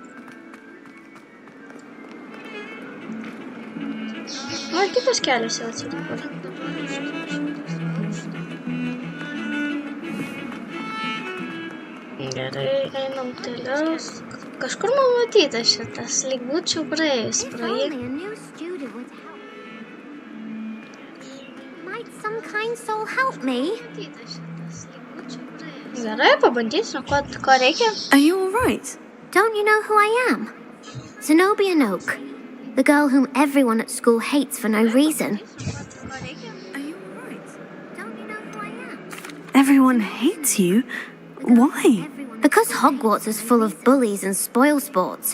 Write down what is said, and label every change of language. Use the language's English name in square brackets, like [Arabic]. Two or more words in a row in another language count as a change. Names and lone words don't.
[Lithuanian] O, kitas kelias jau atsirado. Gerai, einam toliau. Kažkur man matyta šitas, lyg būčiau praėjus pro jį. [English] Might some kind soul help me? [Lithuanian] Gerai, pabandysiu, ko reikia. [English] Are you alright? Don't you know who I am? Zenobia Noak, the girl whom everyone at school hates for no reason. Everyone hates you? Why? Because Hogwarts is full of bullies and spoilsports.